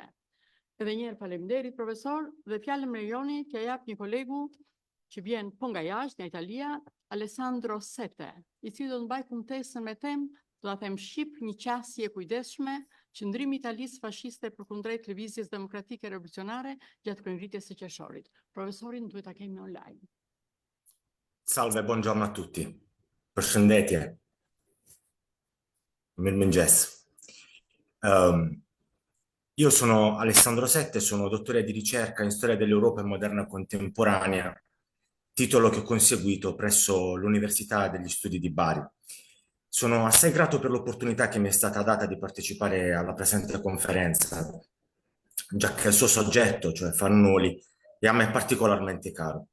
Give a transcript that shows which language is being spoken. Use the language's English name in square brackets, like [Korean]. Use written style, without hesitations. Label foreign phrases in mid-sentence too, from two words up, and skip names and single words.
[Albanian] Edhe një herë faleminderit profesor, dhe fjalën më lejoni t'ja jap një kolegu që vjen po nga jashtë, nga Italia, Alessandro Sete, i cili do të mbajë kumtesën me temë, do ta them Shqip, një qasje e kujdesshme, qëndrimi i Italisë fashiste përkundrejt lëvizjes demokratike revolucionare gjatë kryenngritjes së qershorit. Profesorin duhet ta kemi online. [Italian] Salve, buongiorno a tutti. [Albanian] Përshëndetje. Mirëmëngjes. [Italian] Io sono Alessandro Sette, sono dottore di ricerca in storia dell'Europa moderna contemporanea, titolo che ho conseguito presso l'Università degli Studi di Bari. Sono assai grato per l'opportunità che mi è stata data di partecipare alla presente conferenza, già che il suo soggetto, cioè Fannoli, è a me particolarmente caro.